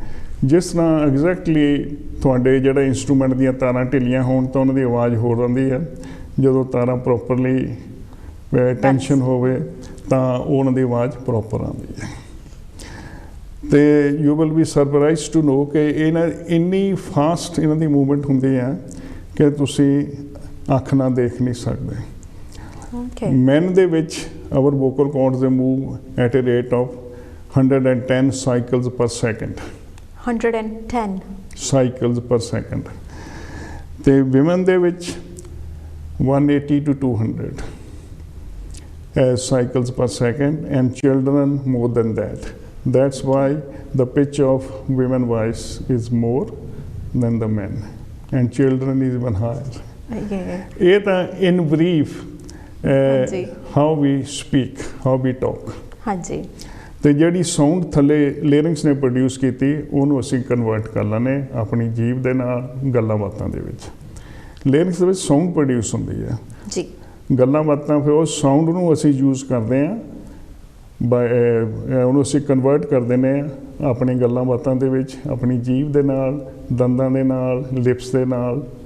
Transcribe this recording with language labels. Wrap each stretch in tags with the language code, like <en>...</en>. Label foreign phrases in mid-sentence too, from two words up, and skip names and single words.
<pa>ਜਿਸ ਤਰ੍ਹਾਂ ਐਗਜ਼ੈਕਟਲੀ ਤੁਹਾਡੇ ਜਿਹੜੇ ਇੰਸਟਰੂਮੈਂਟ ਦੀਆਂ ਤਾਰਾਂ ਢਿੱਲੀਆਂ ਹੋਣ ਤਾਂ ਉਹਨਾਂ ਦੀ ਆਵਾਜ਼ ਹੋਰ ਆਉਂਦੀ ਹੈ, ਜਦੋਂ ਤਾਰਾਂ</pa> <en>properly tension</en> <pa>ਹੋਵੇ ਤਾਂ ਉਹਨਾਂ ਦੀ ਆਵਾਜ਼ ਪ੍ਰੋਪਰ ਆਉਂਦੀ ਹੈ। ਤੇ</pa> <en>you will be surprise to know</en> <pa>ਕਿ ਇੰਨੀ ਫਾਸਟ ਇਹਨਾਂ ਦੀ ਮੂਵਮੈਂਟ ਹੁੰਦੀ ਹੈ ਕਿ ਤੁਸੀਂ ਅੱਖ ਨਾਲ ਦੇਖ ਨਹੀਂ ਸਕਦੇ। ਮੈਨ ਦੇ ਵਿੱਚ</pa> <en>our vocal cords they move at a rate of 110 cycles per second। 110 cycles per second।</en> <pa>ਤੇ women ਦੇ ਵਿੱਚ</pa> <en>180 to 200 cycles per second and children more than that। That's why the pitch of women voice is more than the men and children is even higher।</en> <pa>ਇਹ ਤਾਂ</pa> <en>in brief how we speak, how we talk।</en> <pa>ਹਾਂਜੀ। ਤੇ ਜਿਹੜੀ ਸਾਊਂਡ ਥੱਲੇ ਲੇਰਿੰਗਸ ਨੇ ਪ੍ਰੋਡਿਊਸ ਕੀਤੀ ਉਹਨੂੰ ਅਸੀਂ ਕਨਵਰਟ ਕਰ ਲੈਂਦੇ ਆਪਣੀ ਜੀਭ ਦੇ ਨਾਲ ਗੱਲਾਂ ਬਾਤਾਂ ਦੇ ਵਿੱਚ। ਲੇਰਿੰਗਸ ਦੇ ਵਿੱਚ ਸਾਊਂਡ ਪ੍ਰੋਡਿਊਸ ਹੁੰਦੀ ਹੈ ਜੀ, ਗੱਲਾਂ ਬਾਤਾਂ ਫਿਰ ਉਸ ਸਾਊਂਡ ਨੂੰ ਅਸੀਂ ਯੂਜ਼ ਕਰਦੇ ਹਾਂ ਉਹਨੂੰ ਅਸੀਂ ਕਨਵਰਟ ਕਰ ਦਿੰਦੇ ਹਾਂ ਆਪਣੀ ਗੱਲਾਂ ਬਾਤਾਂ ਦੇ ਵਿੱਚ, ਆਪਣੀ ਜੀਭ ਦੇ ਨਾਲ, ਦੰਦਾਂ ਦੇ ਨਾਲ, ਲਿਪਸ ਦੇ ਨਾਲ।</pa>